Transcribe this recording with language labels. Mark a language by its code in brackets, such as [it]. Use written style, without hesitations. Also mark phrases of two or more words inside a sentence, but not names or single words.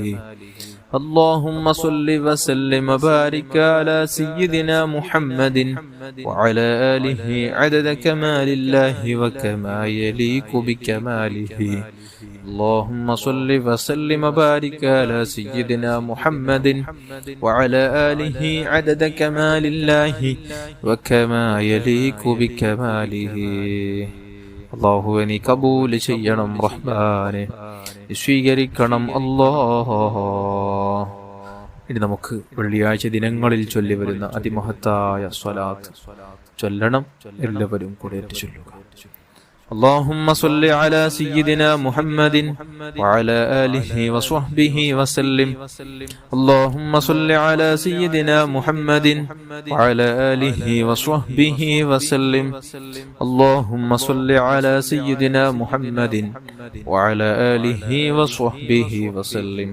[ar] اللهم صل وسلم وبارك على سيدنا محمد وعلى آله عدد كمال الله وكما يليق بكماله. اللهم صل وسلم وبارك على سيدنا محمد وعلى آله عدد كمال الله وكما يليق بكماله. [ml] അല്ലാഹുവേ നീ കബൂൽ ചെയ്യണം റഹ്മാനെ, സ്വീകരിക്കണം അല്ലാഹ്. ഇനി നമുക്ക് വെള്ളിയാഴ്ച ദിനങ്ങളിൽ ചൊല്ലി വരുന്ന അതിമഹത്തായ സ്വലാത്ത് ചൊല്ലണം. എല്ലാവരും കൂടെ ചൊല്ലുക. [ar] اللهم صل على سيدنا محمد وعلى آله وصحبه وسلم. اللهم صل على سيدنا محمد وعلى آله وصحبه وسلم. اللهم صل على سيدنا محمد وعلى آله وصحبه وسلم.